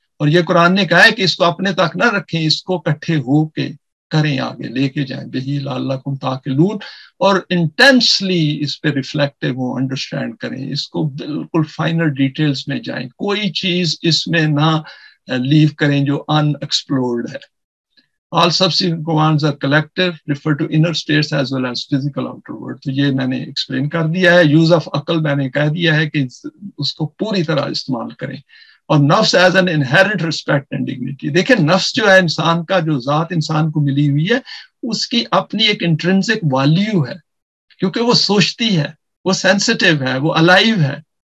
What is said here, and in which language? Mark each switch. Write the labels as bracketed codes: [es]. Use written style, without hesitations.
[ur] اور یہ قرآن نے کہا ہے کہ اس کو اپنے تک نہ رکھیں, اس کو اکٹھے ہو کے کریں, آگے لے کے جائیں. بہی [ar] لعلکم تعقلون, [ur] اور انٹینسلی اس پہ ریفلیکٹیو ہو, انڈرسٹینڈ کریں اس کو, بالکل فائنل ڈیٹیلز میں جائیں, کوئی چیز اس میں نہ لیو کریں جو ان ایکسپلورڈ ہے. [en] All subsequent commands are collective, refer to inner states as well as physical outer world. [ur] تو یہ میں نے ایکسپلین کر دیا ہے. یوز آف عقل میں نے کہہ دیا ہے کہ اس کو پوری طرح استعمال کریں. اور نفس [en] Is an inherent respect and dignity. [ur] دیکھیں نفس جو ہے انسان کا، جو ذات انسان کو ملی ہوئی ہے، اس کی اپنی ایک انٹرنسک ویلیو ہے، کیونکہ وہ سوچتی ہے، وہ سینسٹیو ہے، وہ الائیو ہے.